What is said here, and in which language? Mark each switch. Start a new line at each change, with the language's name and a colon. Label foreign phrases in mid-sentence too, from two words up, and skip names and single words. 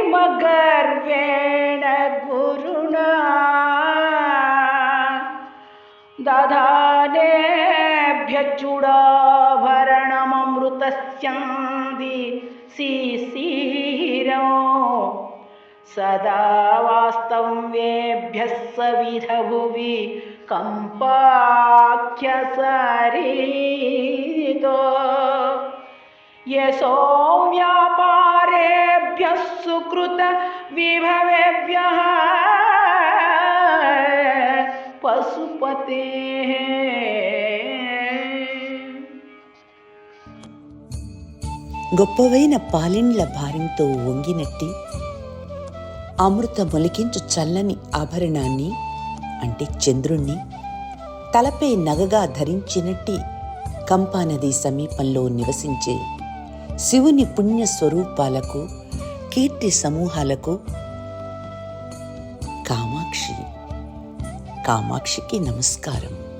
Sanskrit: गर्वेण गुरुणा दधानेभ्यच्चूडाभरणममृतस्यन्ति शिशिरौ सदा वास्तव्येभ्यः सविधभुवि कम्पाख्यसरितो यशो व्यापारेभ्यः सुकृत विभवेभ्यः पशुपतेः
Telugu: గొప్పవైన పాలిండ్ల భారంతో వంగినట్టి అమృత మొలికించు చల్లని ఆభరణాన్ని అంటే చంద్రుణ్ణి తలపై నగగా ధరించినట్టి కంపానది సమీపంలో నివసించే శివుని పుణ్య స్వరూపాలకు కీర్తి సమూహాలకు కామాక్షికి నమస్కారం.